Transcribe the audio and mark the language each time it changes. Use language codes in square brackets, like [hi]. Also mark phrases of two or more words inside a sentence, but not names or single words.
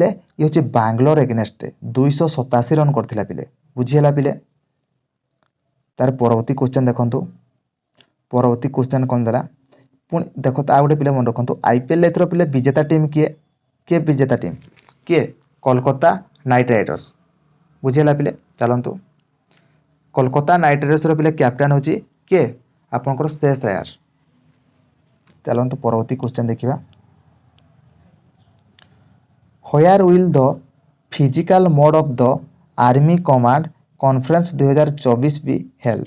[or] ଇଏ ହେଉଛି ବାଙ୍ଗଲୋର ଏଗନେଷ୍ଟରେ 287 ରନ୍ କରିଥିଲା ପିଲେ। ବୁଝିହେଲା ପିଲେ? ତାର ପରବର୍ତ୍ତୀ କ୍ୱେଶ୍ଚନ୍ ଦେଖନ୍ତୁ। ପରବର୍ତ୍ତୀ କ୍ୱେଶ୍ଚନ୍ କ'ଣ ଦେଲା? ପୁଣି ଦେଖନ୍ତୁ ଆଉ ଗୋଟେ ପିଲା ମନେ ରଖନ୍ତୁ। IPL ଏଥର ପିଲେ ବିଜେତା ଟିମ୍ କିଏ? କିଏ ବିଜେତା ଟିମ୍? କିଏ? କୋଲକାତା ନାଇଟ୍ ରାଇଡର୍ସ। ବୁଝିଗଲା ପିଲେ ଚାଲନ୍ତୁ କୋଲକାତା ନାଇଟ୍ ରାଇଡର୍ସ ପିଲେ କ୍ୟାପଟେନ୍ ହେଉଛି କିଏ ଆପଣଙ୍କର ଶ୍ରେୟସ ଅୟର। ଚାଲନ୍ତୁ ପରବର୍ତ୍ତୀ କ୍ୱେଶ୍ଚନ୍ ଦେଖିବା [en] where will the physical mode of the army command conference 2024 be held.